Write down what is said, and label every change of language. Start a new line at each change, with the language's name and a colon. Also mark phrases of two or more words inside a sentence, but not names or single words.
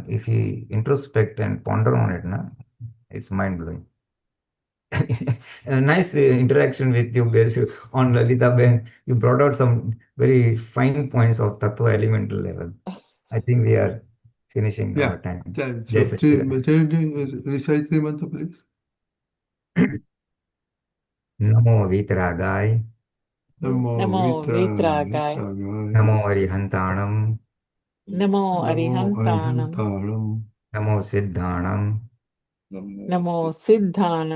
English: If you introspect and ponder on it, it's mind blowing. A nice interaction with you guys on Lalita Ben. You brought out some very fine points of Tattva elemental level. I think we are finishing Yeah, our time. then, Jai so Satchidanand. recite three mantra, please.
Prakrit languages: Namo Vitragay, Namo Namo Vitragaya. Vitragaya. Namo Arihantanam, Namo Namo Arihantanam. Arihantaram. Namo Siddhanam, Namo Siddhanam.